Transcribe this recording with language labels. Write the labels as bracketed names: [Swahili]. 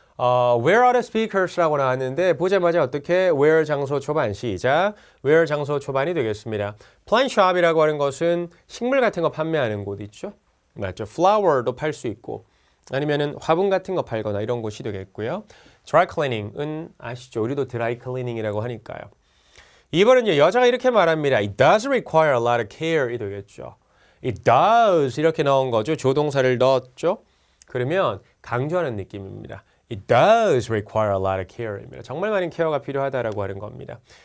[English] Where are the speakers [Korean] 라고 나왔는데 보자마자 어떻게 where 장소 초반 시작 where 장소 초반이 되겠습니다. plant shop이라고 하는 것은 식물 같은 거 판매하는 곳 있죠. 맞죠. flower도 팔 수 있고 아니면은 화분 같은 거 팔거나 이런 곳이 되겠고요. dry cleaning은 아시죠. 우리도 dry cleaning이라고 하니까요. 2번은요. 여자가 이렇게 말합니다. [English] It does require a lot of care [Korean] 이 되겠죠. [English] It does [Korean] 이렇게 넣은 거죠. 조동사를 넣었죠. 그러면 강조하는 느낌입니다. [English] It does require a lot of care [Korean] 입니다. 정말 많은 케어가 필요하다라고 하는 겁니다.